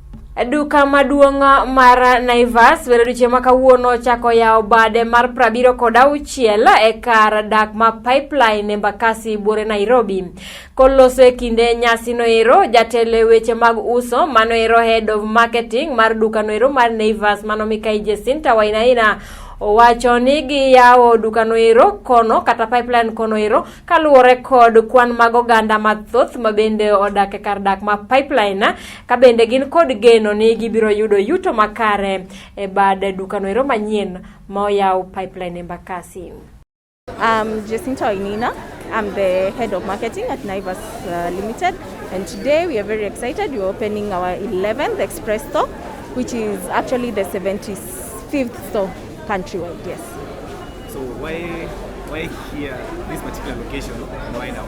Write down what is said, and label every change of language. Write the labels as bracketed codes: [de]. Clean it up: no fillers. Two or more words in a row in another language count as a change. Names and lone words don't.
[luo] Duka maduong' mar Naivas weruche makawuono chako yao bade mar 76 e kar dak ma pipeline Embakasi buore Nairobi. Koloso e kinde nyasi noero jatelo weche mag uso manoero [en] head of marketing [luo] mar duka noero mar Naivas mano Mikai Jesinta Wainaina owacho ni gi yawo duka noero kono kata pipeline kono ero kaluore kod kwan mag oganda mathoth mabende odak e kar dak ma pipeline ka bende gin kod geno ni gibiro yudo yuto makare e bad duka noero manyien ma yawo pipeline Embakasi. Jesinta Wainaina. [en] I'm the head of marketing at Naivas Limited, and today we are very excited. We're opening our 11th express store, which is actually the 75th store countrywide. Yes. So why here, this particular location, and why now?